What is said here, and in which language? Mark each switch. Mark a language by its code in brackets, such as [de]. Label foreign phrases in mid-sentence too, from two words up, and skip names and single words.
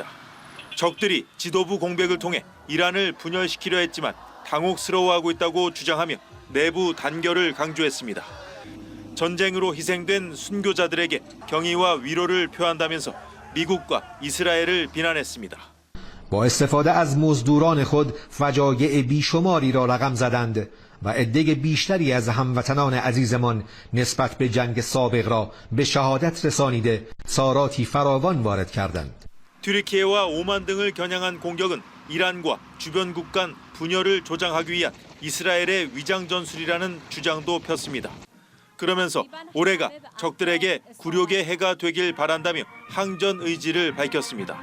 [ko] 적들이 지도부 공백을 통해 이란을 분열시키려 했지만 당혹스러워하고 있다고 주장하며 내부 단결을 강조했습니다. 전쟁으로 희생된 순교자들에게 경의와 위로를 표한다면서 미국과 이스라엘을 비난했습니다. [fa] با استفاده از مزدوران خود فجایع بیشماری را رقم زدند و عده بیشتری از هموطنان عزیزمان نسبت به جنگ سابق را به شهادت رسانیده ساراتی فراوان وارد کردند. [ko] 튀르키예와 오만 등을 겨냥한 공격은 이란과 주변국 간 분열을 조장하기 위한 이스라엘의 위장 전술이라는 주장도 폈습니다. 그러면서 올해가 적들에게 굴욕의 해가 되길 바란다며 항전 의지를 밝혔습니다.